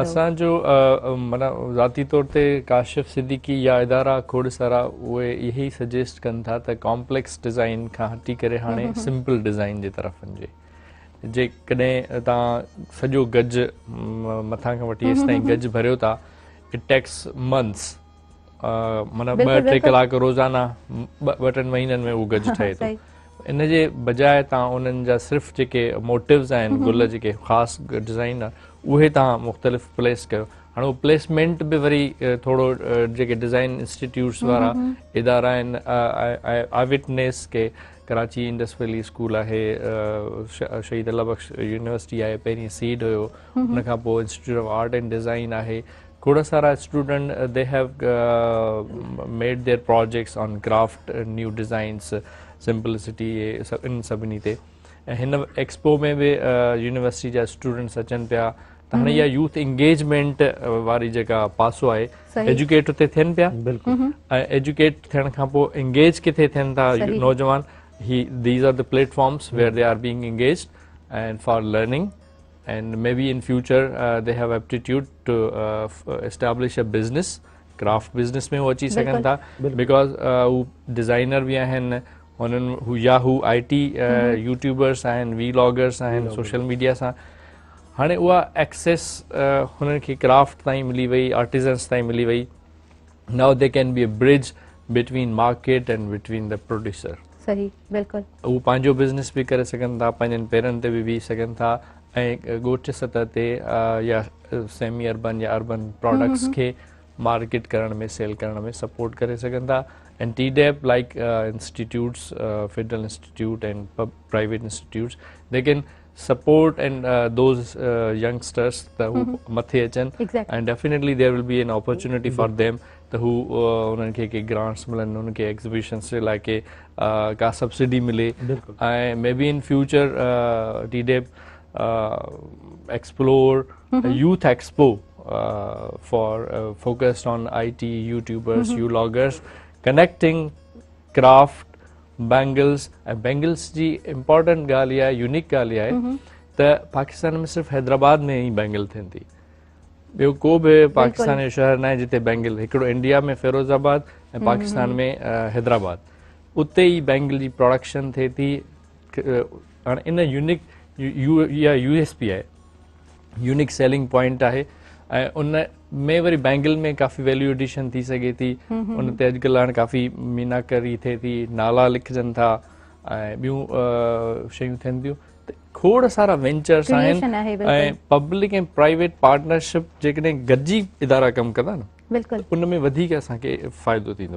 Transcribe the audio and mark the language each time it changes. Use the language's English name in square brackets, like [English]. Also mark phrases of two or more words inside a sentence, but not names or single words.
[Sindhi] असांजो माना ज़ाती तौर ते काशिफ सिद्दीकी या इदारा खोड़सारा उहे इहे ई सजेस्ट कनि था त [English] complex design [Sindhi] खां हटी करे हाणे [English] simple design [Sindhi] जे तरफ़ वञिजे। जेकॾहिं तव्हां सॼो गज मथां खां वठी हेसि ताईं गज भरियो था, [English] It takes months, [Sindhi] माना 2-3 कलाक रोज़ाना 2-3 महीननि में उहो गज ठहे थो। इन जे बजाए तव्हां उन्हनि जा सिर्फ़ु जेके मोटिव्स आहिनि, गुल जेके ख़ासि डिज़ाइन आहे, उहे तव्हां मुख़्तलिफ़ प्लेस कयो। हाणे उहो प्लेसमेंट बि वरी थोरो जेके [English] design institutes [Sindhi] वारा इदारा आहिनि, आविटनेस के कराची इंडस वैली स्कूल आहे, शहीद अल्लाह बख्श यूनिवर्सिटी आहे, पहिरीं सीड हुयो, उनखां पोइ इंस्टीट्यूट ऑफ आर्ट एंड डिज़ाइन आहे। खोड़ सारा [English] student they have made their projects on craft, new designs, simplicity, [Sindhi] इन सभिनी ते। ऐं हिन एक्सपो में बि यूनिवर्सिटी जा स्टूडेंट्स अचनि पिया, त हाणे इहा [English] youth engagement [Sindhi] वारी जेका पासो आहे, एजुकेट उते थियनि पिया, ऐं एजुकेट थियण खां पोइ इंगेज किथे थियनि था नौजवान, [English] these are the platforms where they are being engaged and for learning, and maybe in future they have aptitude to establish a business, craft business [Urdu] में वो [Sindhi] अची सघनि था, [English] because [Sindhi] हू डिज़ाइनर बि आहिनि, हुननि हू IT यूट्यूबर्स आहिनि, वीलॉगर्स आहिनि, सोशल मीडिया सां हाणे उहा एक्सेस हुननि खे क्राफ्ट ताईं मिली वई, आर्टिज़न्स ताईं मिली वई। [English] Now they can be a bridge between market and between the producer. [Sindhi] सही, बिल्कुलु। उहो पंहिंजो बिज़नेस बि करे सघनि था, पंहिंजनि पेरनि ते बि बीह सघनि था, ऐं ॻोठ सतह ते या [English] semi urban [Sindhi] या [English] urban products [Sindhi] खे मार्केट करण में, सेल करण में सपोर्ट करे सघनि था। [English] And TDEP like institutes, federal institute and private institutes, they can support and those youngsters [Sindhi] त हू मथे अचनि, [English] and definitely there will be an opportunity for them [Sindhi] त हू उन्हनि खे के grants मिलनि, उन्हनि खे exhibitions जे लाइ के का सब्सिडी मिले, ऐं [English] may be in future TDEP explore a youth expo for focused on IT, YouTubers, vloggers, connecting craft, [Sindhi] बैंगल्स। ऐं बैंगल्स जी इम्पॉर्टेंट ॻाल्हि आहे, यूनिक ॻाल्हि आहे त पाकिस्तान में सिर्फ़ु हैदराबाद में ई बैंगल थियनि थी, ॿियो को बि पाकिस्तान जो शहर न आहे जिते बैंगल, हिकिड़ो इंडिया में फिरोज़ाबाद ऐं पाकिस्तान में हैदराबाद, उते ई बैंगल जी प्रोडक्शन थिए थी। हाणे इन यूनिक USP आहे, [English] unique selling point [Sindhi] आहे, ऐं उन में वरी बैंगल में काफ़ी [English] value addition [Sindhi] थी सघे थी। उन ते अॼुकल्ह हाणे काफ़ी मीनाकारी थिए थी, नाला लिखजनि था, ऐं ॿियूं शयूं थियनि थियूं। त खोड़ सारा वेंचर्स आहिनि, ऐं पब्लिक ऐं [English] private partnership [Sindhi] जेकॾहिं गॾिजी इदारा कमु कंदा न, उन में वधीक असांखे फ़ाइदो थींदो।